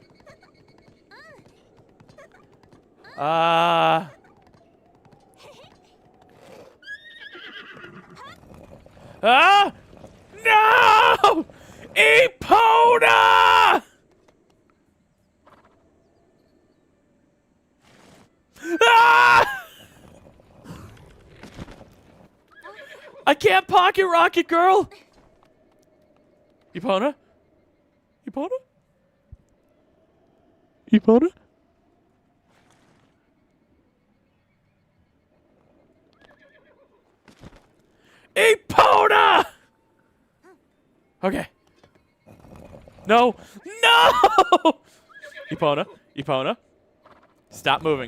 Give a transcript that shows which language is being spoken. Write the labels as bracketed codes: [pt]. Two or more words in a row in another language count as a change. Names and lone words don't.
[en] Ah, no! Epona! Ah! I can't pocket rocket, girl! Epona? Epona? Epona? Epona! Okay. No! No! Epona, Epona. Stop moving.